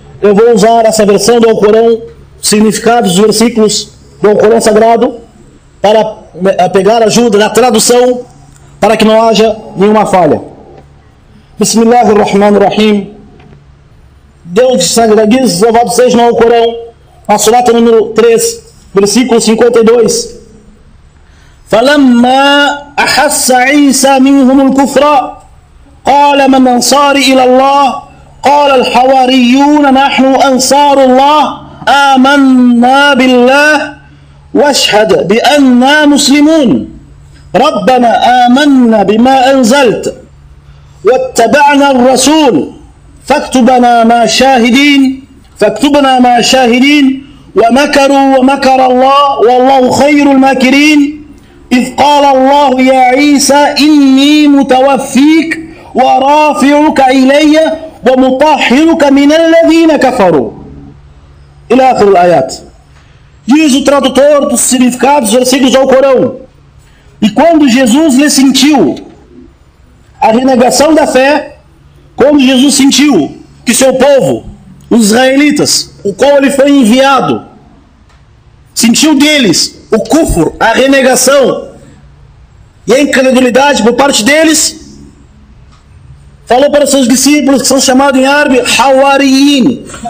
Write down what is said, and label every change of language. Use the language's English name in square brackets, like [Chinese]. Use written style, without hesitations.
[Portuguese] Eu vou usar essa versão do Alcorão, significados dos versículos do Alcorão Sagrado, para pegar ajuda na tradução, para que não haja nenhuma falha. [Arabic] Bismillahirrahmanirrahim. [Portuguese] Deus de sangue diz, louvado seja no Corão, na surata número 3, versículo 52. [Arabic] فَلَمَّا أَحَسَّ عِيسَى مِنْهُمُ الْكُفْرَ قَالَ مَنْ أَنصَارِي إِلَى اللَّهِ قَالَ الْحَوَارِيُّونَ نَحْنُ أَنصَارُ اللَّهِ آمَنَّا بِاللَّهِ وَاشْهَدْ بِأَنَّا مُسْلِمُونَ رَبَّنَا آمَنَّا بِمَا أَنزَلْتَ وَاتَّبَعْنَا الرَّسُولَ فاكتبنا مع شاهدين ومكروا ومكر الله والله خير الماكرين إذ قال الله يا عيسى إني متوفيك ورافعك إلي ومطهرك من الذين كفروا إلى آخر الآيات. [Portuguese] Diz o tradutor dos significados dos versículos do Corão: e quando Jesus lhe sentiu a renegação da fé, quando Jesus sentiu que seu povo, os israelitas, o qual ele foi enviado, sentiu deles o kufr, a renegação e a incredulidade por parte deles, falou para seus discípulos, que são chamados em árabe Hawariyin.